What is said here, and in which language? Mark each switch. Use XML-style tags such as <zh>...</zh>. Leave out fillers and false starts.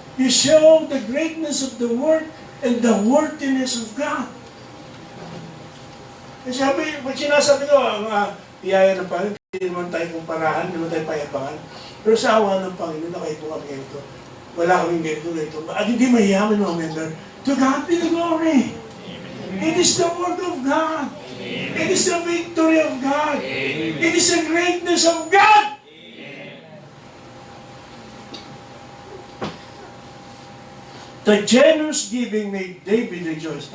<en>You show the greatness of the Word and the worthiness of God.</en> <tl>Kasi pag sinasabi ko, ang biyaya ng Panginoon, hindi naman tayo kumparahan, hindi naman tayo payabangan. Pero sa awa ng Panginoon, nakaito kami ganito. Wala kaming ganito. At hindi mahiyaman mga member.</tl> <en>To God be the glory. It is the Word of God. It is the victory of God. It is the greatness of God. The generous giving made David rejoice.</en>